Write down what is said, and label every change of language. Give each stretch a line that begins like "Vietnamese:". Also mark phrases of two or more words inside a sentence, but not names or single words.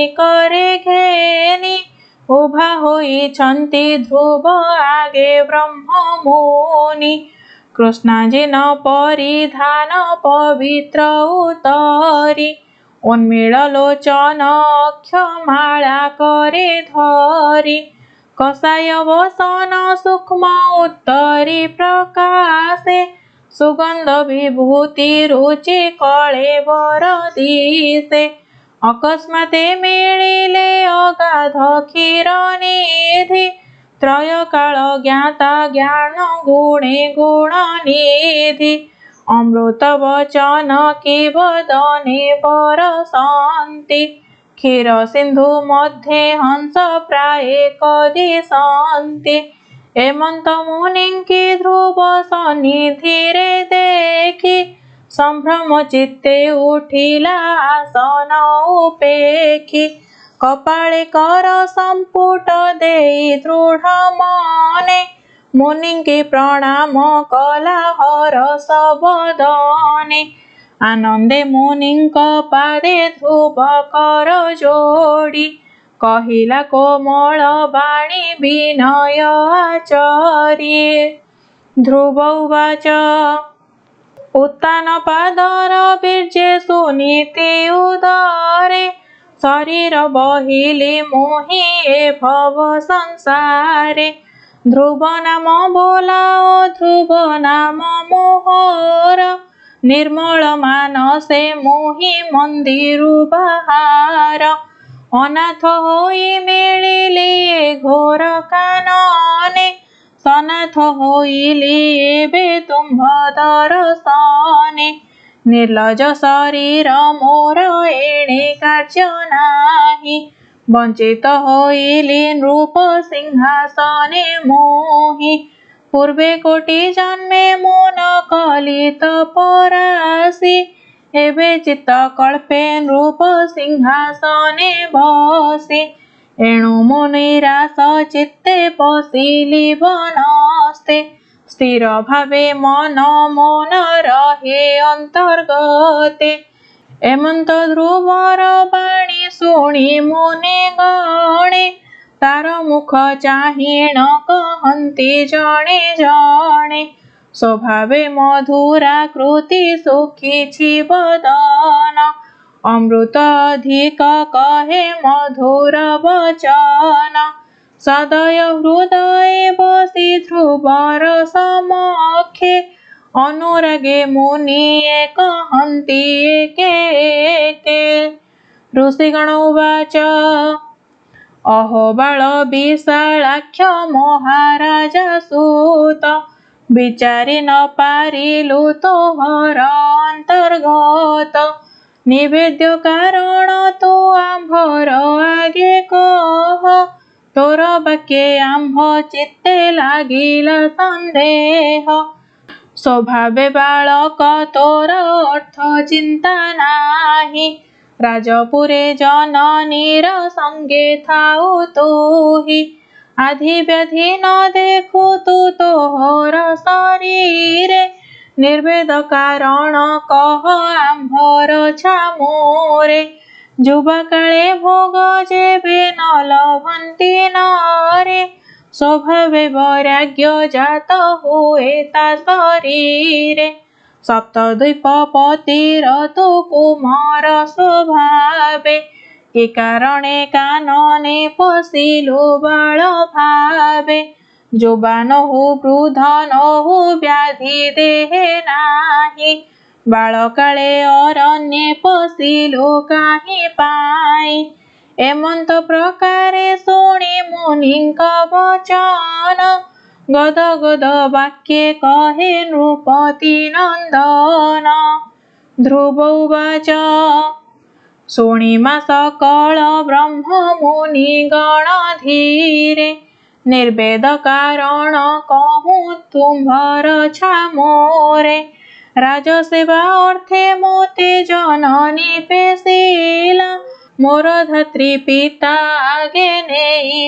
Odia: କରେ ଘେନୀ ଉଭା ହୋଇଛନ୍ତି ଧ୍ରୁବ ଆଗେ ବ୍ରହ୍ମ ମୁନି କୃଷ୍ଣାଜିନ ପରିଧାନ ପବିତ୍ର ଉତରୀ ଉନ୍ମୀଲ ଲୋଚନ ଅକ୍ଷମାଳା କରେ ଧରୀ କସାୟ ବସନ ସୂକ୍ଷ୍ମ ଉତ୍ତରୀ ପ୍ରକାଶେ ସୁଗନ୍ଧ ବିଭୂତି ରୁଚି କଳେ ବର ଦିଶେ ଅକସ୍ମାତେ ମିଳିଲେ ଅଗାଧ କ୍ଷୀର ନିଧି ତ୍ରୟ କାଳ ଜ୍ଞାତା ଜ୍ଞାନ ଗୁଣେ ଗୁଣନିଧି ଅମୃତ ବଚନ କି ବଦନେ ବରସନ୍ତି କ୍ଷୀର ସିନ୍ଧୁ ମଧ୍ୟେ ହଂସ ପ୍ରାୟ କଦିଶନ୍ତି ଏମନ୍ତ ମୁନିଙ୍କି ଧ୍ରୁବ ସନ୍ନିଧିରେ ଦେଖି ସମ୍ଭ୍ରମ ଚିତ୍ତେ ଉଠିଲା ଆସନ ଉପେଖି କପାଳେ କର ସମ୍ପୁଟ ଦେଇ ଦୃଢ଼ ମନେ ମୁନିଙ୍କି ପ୍ରଣାମ କଲା ହରସ ବଦନେ ଆନନ୍ଦେ ମୁନିଙ୍କ ପାଦେ ଧ୍ରୁବ କର ଯୋଡ଼ି କହିଲା କୋମଳ ବାଣୀ ବିନୟ ଆଚର୍ୟେ ଧ୍ରୁବ ଉବାଚ ଉତ୍ତାନ ପାଦର ବୀର୍ଯ୍ୟେ ସୁନୀତି ଉଦରେ ଶରୀର ବହିଲି ମୋହି ଏ ଭବ ସଂସାରେ ଧ୍ରୁବ ନାମ ବୋଲାଓ ଧ୍ରୁବ ନାମ ମୋହର ନିର୍ମଳ ମାନସେ ମୋହି ମନ୍ଦିରୁ ବାହାର ଅନାଥ ହୋଇ ମିଳିଲେ ଘୋର କାନନେ ସନାଥ ହୋଇଲି ଏବେ ତୁମ୍ଭ ଦର୍ଶନେ ନିର୍ଲଜ ଶରୀର ମୋର ଏଣେ କାର୍ଯ୍ୟ ନାହିଁ ବଞ୍ଚିତ ହୋଇଲି ନୃପ ସିଂହାସନେ ମୋହି ପୂର୍ବେ କୋଟି ଜନ୍ମେ ମନ କଳିତ ପରାସୀ ଏବେ ଚିତ୍ତ କଳ୍ପେ ନୃପ ସିଂହାସନେ ବସି ଏଣୁ ମୁନିରାସ ଚିତ୍ତେ ବସିଲି ବନସ୍ତେ ସ୍ଥିର ଭାବେ ମନ ମନ ରହେ ଅନ୍ତର୍ଗତେ ଏମନ୍ତ ଧ୍ରୁବର ବାଣୀ ଶୁଣୀ ମୁନି ଗଣେ ତାର ମୁଖ ଚାହିଣ କହନ୍ତି ଜଣେ ଜଣେ ସ୍ୱଭାବେ ମଧୁରା କୃତି ସୁଖୀ ବଦନ ଅମୃତ ଅଧିକ କହେ ମଧୁର ବଚନ ସଦୟ ହୃଦୟ ବସି ଧ୍ରୁବର ସମକ୍ଷେ ଅନୁରାଗେ ମୁନି କହନ୍ତି ଏକେ ଏକେ ଋଷିଗଣ ଉବାଚ ଅହୋ ବାଳ ବିଶାଳାକ୍ଷ ମହାରାଜ ସୂତ ବିଚାରି ନ ପାରିଲୁ ତୋହର ଅନ୍ତର୍ଗତ ନିବେଦ୍ୟ କାରଣ ତୁ ଆମ୍ଭର ଆଗେ କହ ତୋର ବାକ୍ୟେ ଆମ୍ଭ ଚିତ୍ତେ ଲାଗିଲା ସନ୍ଦେହ ସ୍ୱଭାବେ ବାଳକ ତୋର ଅର୍ଥ ଚିନ୍ତା ନାହିଁ ରାଜପୁରେ ଜନନୀର ସଙ୍ଗେ ଥାଉ ତୁହି ଆଧି ବ୍ୟାଧି ନ ଦେଖୁ ତୁ ତୋହର ଶରୀରେ ନିର୍ବେଦ କାରଣ କହ ଆମ୍ଭର ଛାମୁରେ ଯୁବା କାଳେ ଭୋଗ ଯେବେ ନ ଲଭନ୍ତି ନରେ ସ୍ୱଭାବେ ବୈରାଗ୍ୟ ଜାତ ହୁଏ ତା ଶରୀରେ ସପ୍ତଦ୍ୱୀପପତିର ତୁ କୁମାର ସ୍ୱଭାବେ କି କାରଣେ କାନନେ ପଶିଲୁ ବାଳ ଭାବେ ଯୁବାନ ହୋ ବୃଦ୍ଧ ନ ହୋ ବ୍ୟାଧି ଦେହେ ନାହିଁ ବାଳକାଳେ ଅରଣ୍ୟେ ପଶିଲୁ କାହିଁ ପାଇ ଏମନ୍ତ ପ୍ରକାରେ ଶୁଣୀ ମୁନିଙ୍କ ବଚନ ଗଦ ଗଦ ବାକ୍ୟେ କହେ ନୃପତି ନନ୍ଦନ ଧ୍ରୁବ ଉବାଚ ଶୁଣିମା ସକଳ ବ୍ରହ୍ମ ମୁନି ଗଣ ଧୀରେ ନିର୍ବେଦ କାରଣ କହୁଁ ତୁମ୍ଭର ଛାମୋରେ ରାଜସେବା ଅର୍ଥେ ମୋତେ ଜନନୀ ପେଶିଲା ମୋର ଧାତ୍ରୀ ପିତା ଆଗେ ନେଇ